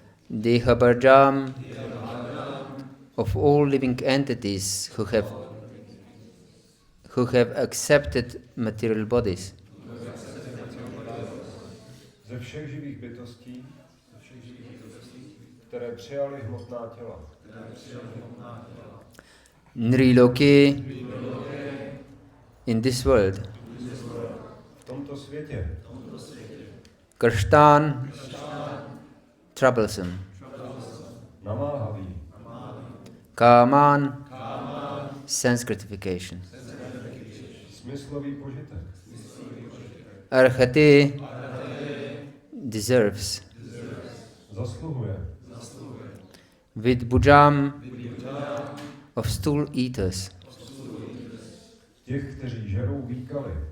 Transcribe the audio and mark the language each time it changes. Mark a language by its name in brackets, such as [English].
[English] Deha Barjam, of all living entities who have accepted material bodies. [Czech] Ze všech živých bytostí, které přijali hmotná těla. [English] Nriloke, in this world. [Czech] V tomto světě. [English] Krishtan, troublesome. [Czech] Namáhavý. [English] Kaman, sense gratification. [Czech] Smyslový požitek. [English] Arhate, deserves. [Czech] Zasluhuje. [English] Vidbhujam, of stool eaters. [Czech] Těch, kteří žerou výkaly.